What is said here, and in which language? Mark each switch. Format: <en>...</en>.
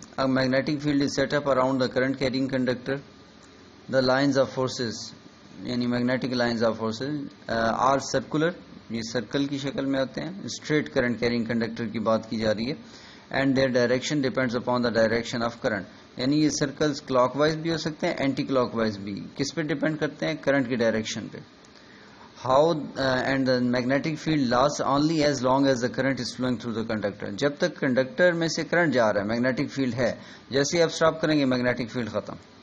<en>A magnetic field is set up around the current carrying conductor. The lines of forces, یعنی magnetic lines of forces are circular,</en> <ur>یہ circle کی شکل میں ہوتے ہیں. Street current carrying conductor کی بات کی جا رہی ہے.</ur> <en>and their direction depends upon the direction of current,</en> <ur>یعنی یہ سرکلز کلاک وائز بھی ہو سکتے ہیں, اینٹی کلاک وائز بھی. کس پہ ڈیپینڈ کرتے ہیں؟ کرنٹ کی ڈائریکشن پہ.</ur> <en>How and the magnetic field last only as long as the current is flowing through the conductor.</en> <ur>جب تک کنڈکٹر میں سے کرنٹ جا رہا ہے میگنیٹک فیلڈ ہے, جیسے ہی آپ اسٹاپ کریں گے میگنیٹک فیلڈ ختم.</ur>